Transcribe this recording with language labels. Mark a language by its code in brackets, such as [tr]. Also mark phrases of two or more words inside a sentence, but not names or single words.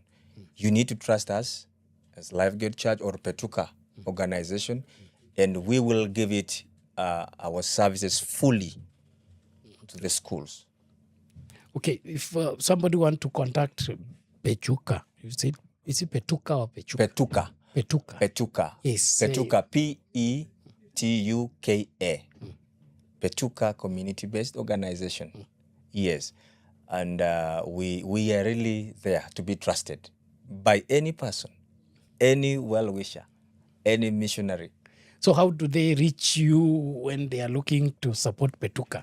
[en] You need to trust us as Lifegate Church or Petuka organization, and we will give it our services fully to the schools. Okay, if somebody want to contact Petuka, you said, is it Petuka or Pechuka? Petuka. Petuka. Petuka. Yes. Petuka. Petuka. Petuka community-based organization. Yes. And we are really there to be trusted by any person, any well-wisher, any missionary. So how do they reach you when they are looking to support Petuka?